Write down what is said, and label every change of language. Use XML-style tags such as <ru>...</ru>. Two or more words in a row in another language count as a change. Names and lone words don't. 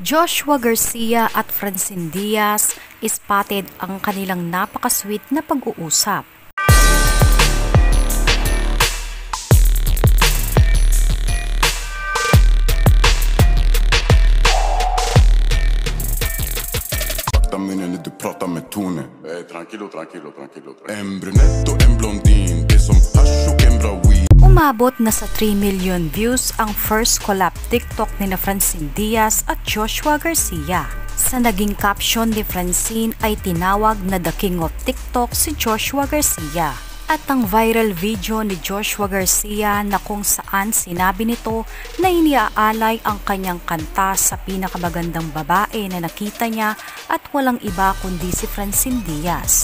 <tl>Joshua Garcia at Francine Diaz, spotted ang kanilang napaka-sweet na pag-uusap.</tl> <sv>Prata med tonen. Tranquilo. En brunette och en blondin. Det som hash och en bra weed.</sv> <tl>Umabot na sa</tl> <en>3 million views</en> <tl>ang</tl> <en>first collab</en> <tl>TikTok ni Francine Diaz at Joshua Garcia. Sa naging caption ni Francine ay tinawag na The King of TikTok si Joshua Garcia. At ang viral video ni Joshua Garcia na kung saan sinabi nito na iniaalay ang kanyang kanta sa pinakamagandang babae na nakita niya at walang iba kundi si Francine Diaz.</tl>